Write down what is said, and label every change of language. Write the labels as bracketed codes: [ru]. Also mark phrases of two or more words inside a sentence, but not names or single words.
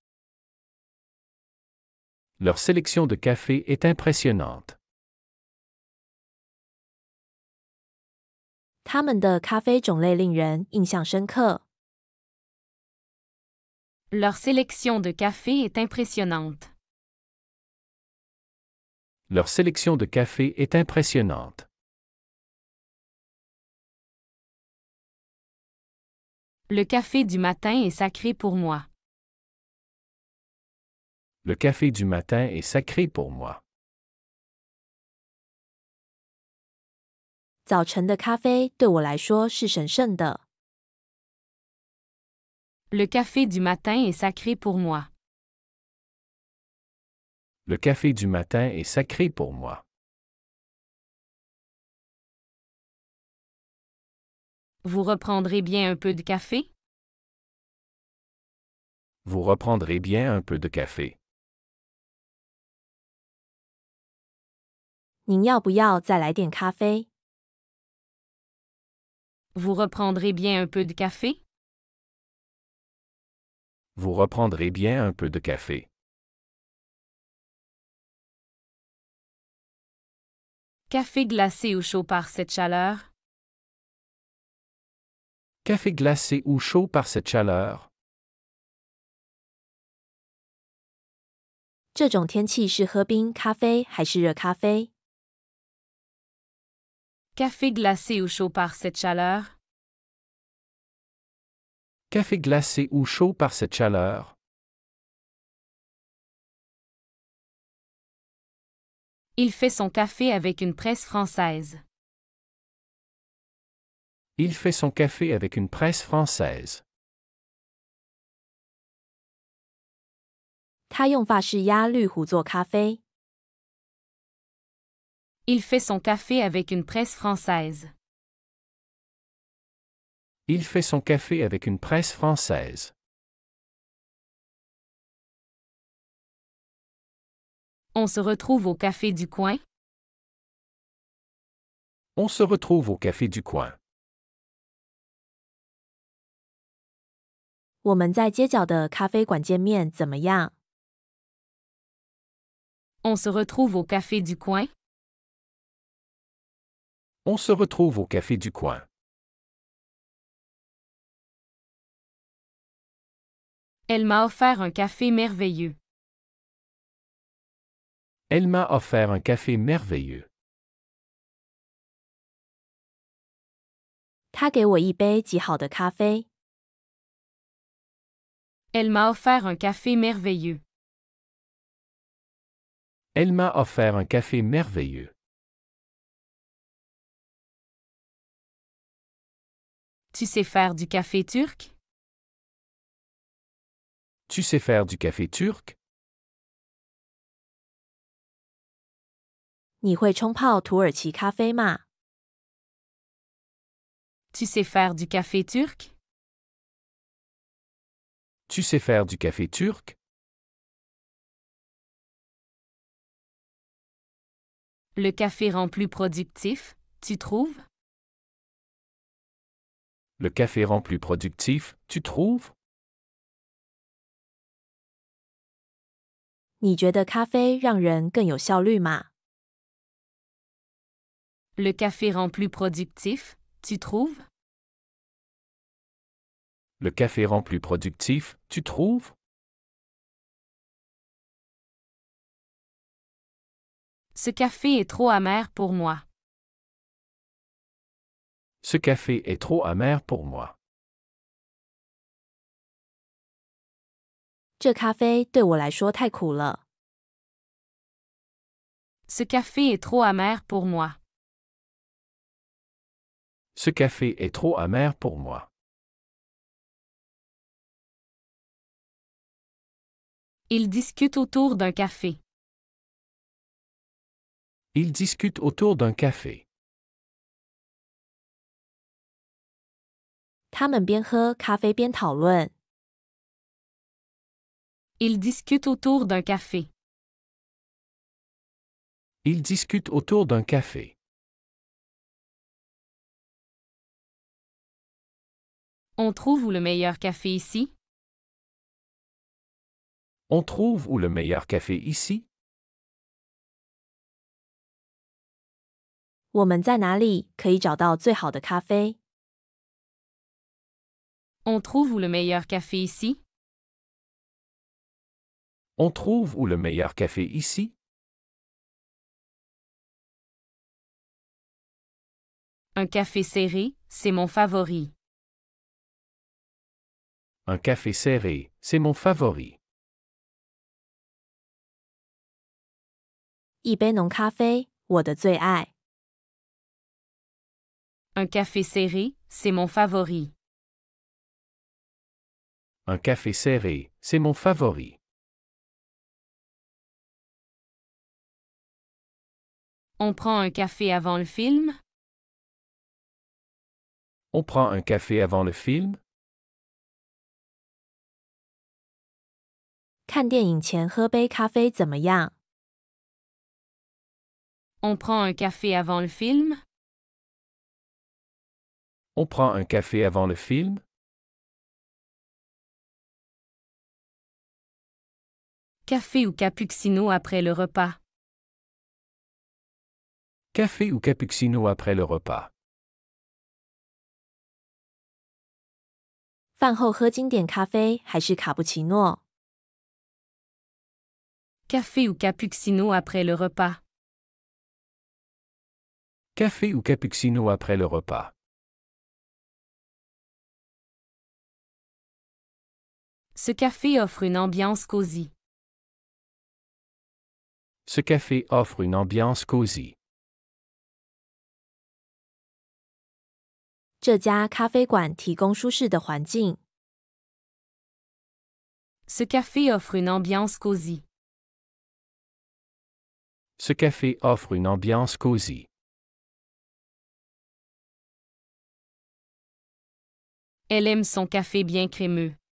[fr] Leur sélection de café est impressionnante. [zh] 他们的咖啡种类令人印象深刻。 [fr] Leur sélection de café est impressionnante. Leur sélection de café est impressionnante. Le café du matin est sacré pour moi. Le café du matin est sacré pour moi. [zh] 早晨的咖啡对我来说是神圣的。 [fr] Le café du matin est sacré pour moi. Le café du matin est sacré pour moi. Vous reprendrez bien un peu de café? Vous reprendrez bien un peu de café. [zh] 您要不要再来点咖啡？ [fr] Vous reprendrez bien un peu de café? Vous reprendrez bien un peu de café. Café glacé ou chaud par cette chaleur? Café glacé ou chaud par cette chaleur? [zh] 这种天气是喝冰咖啡还是热咖啡？ [fr] Café glacé ou chaud par cette chaleur? Café glacé ou chaud par cette chaleur? Il fait son café avec une presse française. Il fait son café avec une presse française. [zh] 他用法式压滤壶做咖啡。 [fr] Il fait son café avec une presse française. Il fait son café avec une presse française. On se retrouve au café du coin? On se retrouve au café du coin. [zh] 我们在街角的咖啡馆见面怎么样？ [fr] On se retrouve au café du coin. On se retrouve au café du coin. Elle m'a offert un café merveilleux. Elle m'a offert un café merveilleux. [zh] 他给我一杯极好的咖啡。 [fr] Elle m'a offert un café merveilleux. Elle m'a offert un café merveilleux. Tu sais faire du café turc? Tu sais faire du café turc? [zh] 你会冲泡土耳其咖啡吗？ [fr] Tu sais faire du café turc? Tu sais faire du café turc? Le café rend plus productif, tu trouves? Le café rend plus productif, tu trouves? [zh] 你觉得咖啡让人更有效率吗？ [fr] Le café rend plus productif, tu trouves? Le café rend plus productif, tu trouves? Ce café est trop amer pour moi. Ce café est trop amer pour moi. [zh] 这咖啡对我来说太苦了。 [fr] Ce café est trop amer pour moi. Ce café est trop amer pour moi. Ils discutent autour d'un café. Ils discutent autour d'un café. [zh] 他们边喝咖啡边讨论。 [fr] Ils discutent autour d'un café. Ils discutent autour d'un café. On trouve où le meilleur café ici? On trouve où le meilleur café ici? [zh] 我们在哪里可以找到最好的咖啡？ [fr] On trouve où le meilleur café ici? On trouve où le meilleur café ici? Un café serré, c'est mon favori. Un café serré, c'est mon favori. [zh] 一杯浓咖啡，我的最爱。 [fr] Un café serré, c'est mon favori. Un café serré, c'est mon favori. On prend un café avant le film? On prend un café avant le film? [zh] 看电影前喝杯咖啡怎么样？ [fr] On prend un café avant le film? On prend un café avant le film? Café ou cappuccino après le repas? Café ou cappuccino après le repas? [zh] 饭后喝经典咖啡还是卡布奇诺？ [fr] Café ou cappuccino après le repas? Café ou cappuccino après le repas? Ce café offre une ambiance cosy. Ce café offre une ambiance cosy. [zh] 这家咖啡馆提供舒适的环境。 [fr] Ce café offre une ambiance cosy. Ce café offre une ambiance cosy. Elle aime son café bien crémeux.